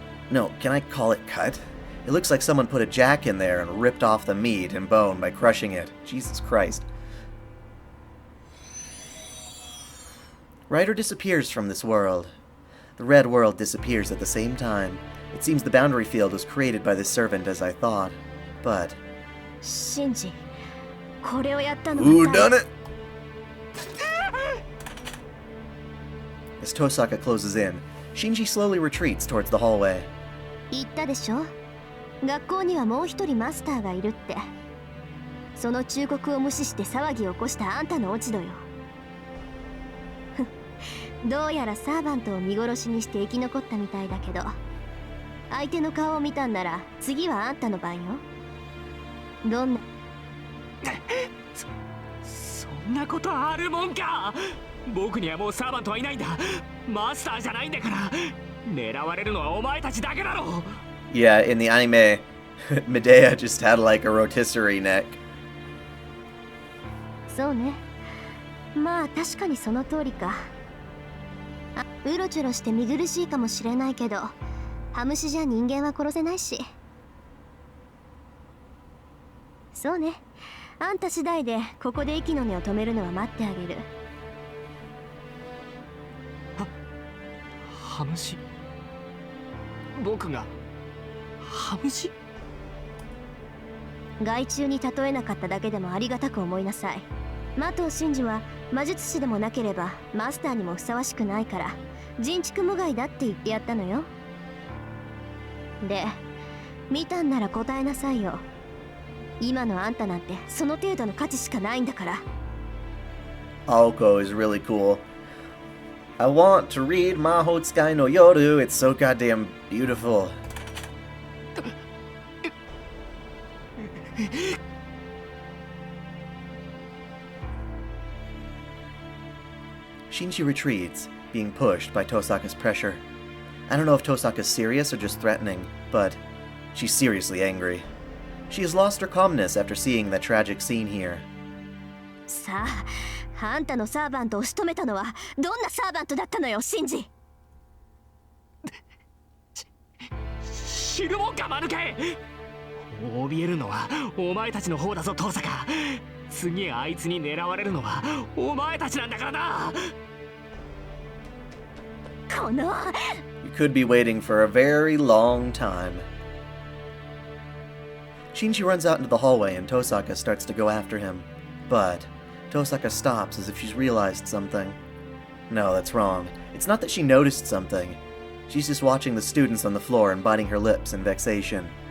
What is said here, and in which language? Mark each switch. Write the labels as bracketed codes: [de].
[en] No, can I call it cut? It looks like someone put a jack in there and ripped off the meat and bone by crushing it. Jesus Christ. Ryder disappears from this world. The red world disappears at the same time. It seems the boundary field was created by this servant as I thought. But... [ja] シンジ、これをやったの [en] Who done it? As Tosaka closes in, Shinji slowly retreats towards the hallway. [ja] 言ったでしょ、学校にはもう一人マスターがいるって。その忠告を無視して騒ぎを起こしたあんたの落ち度よ。どうやらサーバントを見殺しにして生き残ったみたいだけど、相手の顔を見たんなら次はあんたの番よ。どんなそんなことあるもんか。僕にはもうサーバントはいないんだ。マスターじゃないんだから。狙われるのはお前たちだけだろ。 [en] Yeah, in the anime, Medea just had like a rotisserie neck. [ja] そうね。まあ確かにその通りか。うろちょろして見苦しいかもしれないけど、ハムシじゃ人間は殺せないし。そうね。あんた次第でここで息の根を止めるのは待ってあげる。ハムシ。僕がハムシ。害虫に例えなかっただけでもありがたく思いなさい。麻藤真司は魔術師でもなければマスターにもふさわしくないから人畜無害だって言ってやったのよ。で、見たんなら答えなさいよ。今のあんたなんてその程度の価値しかないんだから。 [en] Aoko is really cool. I want to read Mahotsukai no Yoru. It's so goddamn beautiful. Shinji retreats, being pushed by Tosaka's pressure. I don't know if Tosaka's serious or just threatening, but she's seriously angry. She has lost her calmness after seeing that tragic scene here. [ja] さあ、あんたのサーバントを仕留めたのはどんなサーバントだったのよ、シンジ。知るもんか、マヌケ。怯えるのはお前たちの方だぞ、トサカ。次あいつに狙われるのはお前たちなんだからな。この [en] You could be waiting for a very long time. Shinji runs out into the hallway and Tosaka starts to go after him. But Tosaka stops as if she's realized something. No, that's wrong. It's not that she noticed something. She's just watching the students on the floor and biting her lips in vexation.